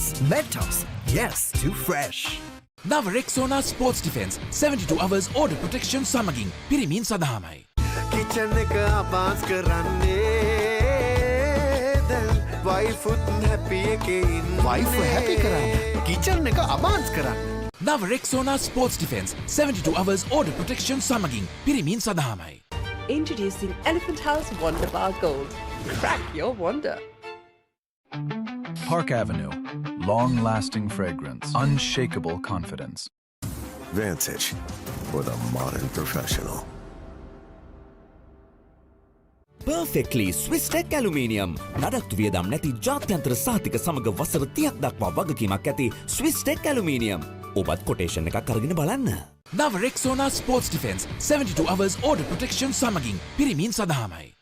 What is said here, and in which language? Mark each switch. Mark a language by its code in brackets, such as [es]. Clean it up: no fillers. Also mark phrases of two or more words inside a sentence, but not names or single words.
[en] Mentos, yes to fresh. [si] නව රෙක්සෝනා ස්පෝර්ට්ස් ඩිෆෙන්ස් [en] 72 hours order protection [si] සමගින් පිරිමින් සඳහාමයි. Kitchen එක අබාස් කරන්නේ දැන් වයිෆුත් හැපි එකේ ඉන්නේ. වයිෆ් හැපි කරන්න. Kitchen එක අබාස් කරන්න. නව රෙක්සෝනා ස්පෝර්ට්ස් ඩිෆෙන්ස් [en] 72 hours order protection [si] සමගින් පිරිමින් සඳහාමයි. [en] Introducing Elephant House Wonder Bar Gold. Crack your wonder. Park Avenue. Long-lasting fragrance. Unshakable confidence. Vantage for the modern professional. Perfectly Swiss Tech Aluminium. [si] නඩත්තු වියදම් නැති ජාත්‍යන්තර සහතික සමග වසර 30ක් දක්වා වගකීමක් ඇති Swiss Tech Aluminium. ඔබත් කොටේෂන් එකක් අරගෙන බලන්න. නව රෙක්සෝනා ස්පෝර්ට්ස් ඩිෆෙන්ස් [en] 72 hours order protection [si] සමගින් පිරිමින් සඳහාමයි.